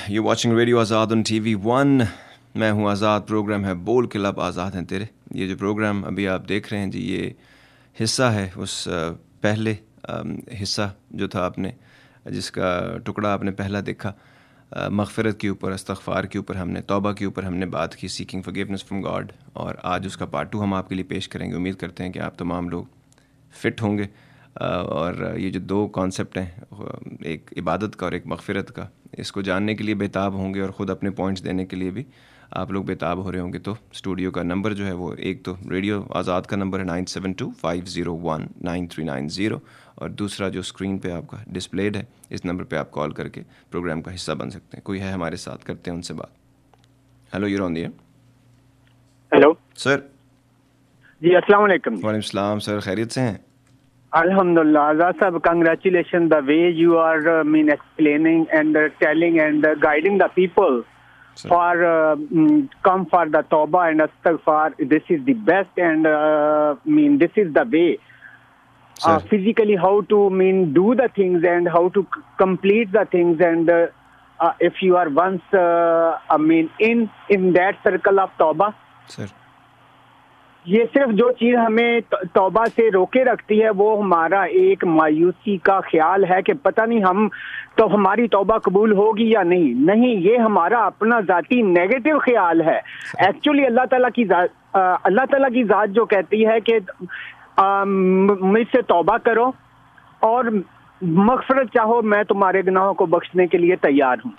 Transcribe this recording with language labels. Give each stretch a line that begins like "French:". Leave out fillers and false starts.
English: You're watching Radio Azad on TV1.
Urdu: میں ہوں آزاد. Programme ہے بول کے لب آزاد ہیں تیرے. یہ جو پروگرام ابھی آپ دیکھ رہے ہیں جی، یہ حصہ ہے اس پہلے حصہ جو تھا آپ نے، جس کا ٹکڑا آپ نے پہلا دیکھا. مغفرت کے اوپر، استغفار کے اوپر ہم نے، توبہ کے اوپر ہم نے بات کی،
English: Seeking forgiveness from God.
Urdu: اور آج اس کا پارٹ 2 ہم آپ کے لیے پیش کریں گے. امید کرتے ہیں کہ آپ تمام لوگ فٹ ہوں گے. اور یہ جو دو کانسیپٹ ہیں، ایک عبادت کا اور ایک مغفرت کا، اس کو جاننے کے لیے بےتاب ہوں گے اور خود اپنے پوائنٹس دینے کے لیے بھی آپ لوگ بےتاب ہو رہے ہوں گے. تو اسٹوڈیو کا نمبر جو ہے وہ، ایک تو ریڈیو آزاد کا نمبر ہے 9725019390، اور دوسرا جو اسکرین پہ آپ کا ڈسپلیڈ ہے، اس نمبر پہ آپ کال کر کے پروگرام کا حصہ بن سکتے ہیں. کوئی ہے ہمارے ساتھ، کرتے ہیں ان سے بات.
English: Hello, you on the air. Hello
Urdu: sir. جی السلام علیکم. وعلیکم السلام سر، خیریت سے ہیں؟ الحمدللہ.
English: Azad sahab, congratulations the way you are explaining and telling and guiding the people for come for the tawbah and astaghfar. This is the best and this is the way physically how to do the things and how to complete the things, and if you are once in that circle of tawbah,
Urdu: سر یہ صرف جو چیز ہمیں توبہ سے روکے رکھتی ہے وہ ہمارا ایک مایوسی کا خیال ہے کہ پتہ نہیں ہم تو ہماری توبہ قبول ہوگی یا نہیں. یہ ہمارا اپنا ذاتی نیگیٹو خیال ہے. ایکچولی اللہ تعالیٰ کی ذات جو کہتی ہے کہ مجھ سے توبہ کرو اور مغفرت چاہو، میں تمہارے گناہوں کو بخشنے کے لیے تیار ہوں.